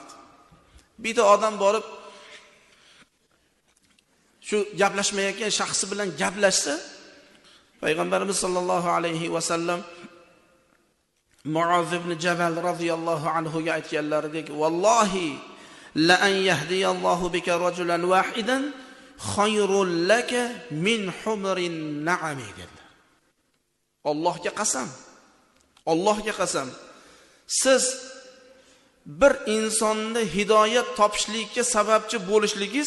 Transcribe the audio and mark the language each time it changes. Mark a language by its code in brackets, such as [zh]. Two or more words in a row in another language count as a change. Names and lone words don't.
[uz] Bitta odam borib shu gaplashmayotgan shaxsi bilan gaplashsa, Payg'ambarimiz [ar] صلى الله عليه وسلم [uz] Muaz ibn Jabal [ar] رضي الله عنه [uz] ga aytganlaridek, [ar] "والله لأن يهدي الله بك رجلا واحدا خير لك من حمر النعم" [uz] dedilar. Allohga qasam. Allohga qasam. Siz bir insonni hidoyat topishlikka sababchi bo'lishligingiz